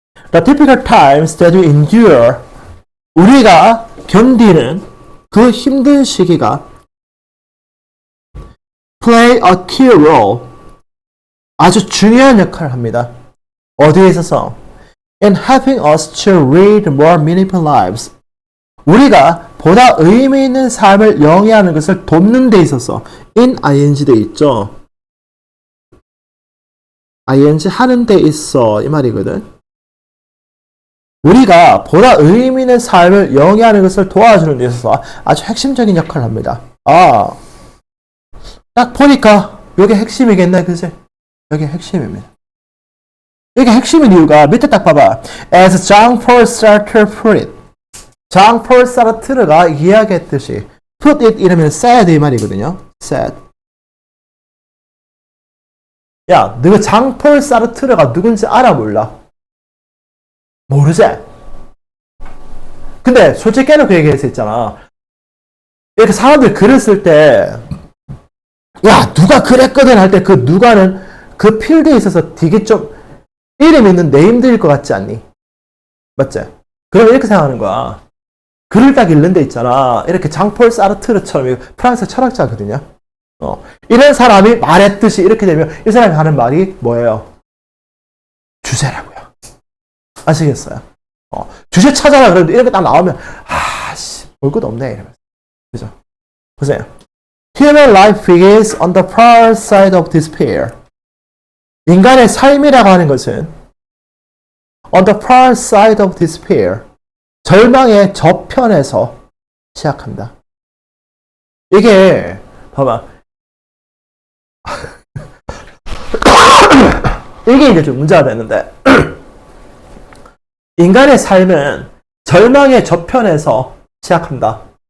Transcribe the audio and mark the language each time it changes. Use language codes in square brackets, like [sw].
[en] The typical times that we endure. [ko] 우리가 견디는 그 힘든 시기가 [en] play a key role. [ko] 아주 중요한 역할을 합니다. 어디에 있어서? [en] In helping us to lead more meaningful lives. [ko] 우리가 보다 의미 있는 삶을 영위하는 것을 돕는 데 있어서 in ing 돼 있죠. ing 하는 데 있어 이 말이거든. 우리가 보다 의미 있는 삶을 영위하는 것을 도와주는 데 있어서 아주 핵심적인 역할을 합니다. 딱 보니까 이게 핵심이겠네, 그지? 이게 핵심입니다. 이게 핵심인 이유가 밑에 딱 봐봐. [en] As Jean-Paul Sartre put it. [ko] Jean-Paul Sartre가 이야기했듯이 [en] put it [ko] 이러면 [en] said [ko] 이 말이거든요. [en] said. [ko] 야, 너가 장폴 사르트르가 누군지 알아 몰라? 모르지? 근데 솔직히 깨놓고 얘기해서 있잖아. 이렇게 사람들 글을 쓸 때, 야, 누가 그랬거든 할 때 그 누가는 그 필드에 있어서 되게 좀 이름 있는 네임들일 것 같지 않니? 맞지? 그럼 이렇게 생각하는 거야. 글을 딱 읽는 데 있잖아. 이렇게 장폴 사르트르처럼 프랑스 철학자거든요. 이런 사람이 말했듯이 이렇게 되면 이 사람이 하는 말이 뭐예요? 주제라고요. 아시겠어요? 주제 찾아라 그러는데 이렇게 딱 나오면 볼 것도 없네 이러면서. 그죠? 보세요. [en] Human life is on the far side of despair. [ko] 인간의 삶이라고 하는 것은 [en] on the far side of despair. [ko] 절망의 저편에서 시작한다. 이게 봐봐. 이게 이제 좀 문제가 되는데 인간의 삶은 절망의 저편에서 시작한다.